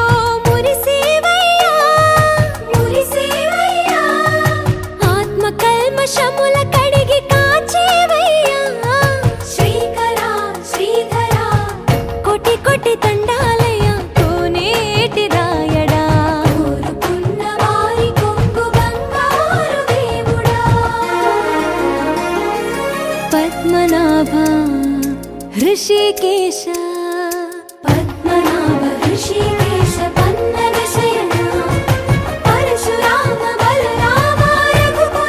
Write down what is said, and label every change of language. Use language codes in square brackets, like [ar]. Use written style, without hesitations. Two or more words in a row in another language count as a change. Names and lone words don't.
[te] మురిసేవయ్యా మురిసేవయ్యా ఆత్మ కల్మషముల కడిగి కాచేవయ్యా శ్రీకర శ్రీధర కోటి కోటి దండాలయ్యా కోనేటి రాయడా కోరుకున్న వారి కొంగు బంగారు దేవుడా [sa] పద్మనాభ ऋषिकेश पद्मनाभ ऋषिकेश पन्नग शयन परशुराम बलराम रघु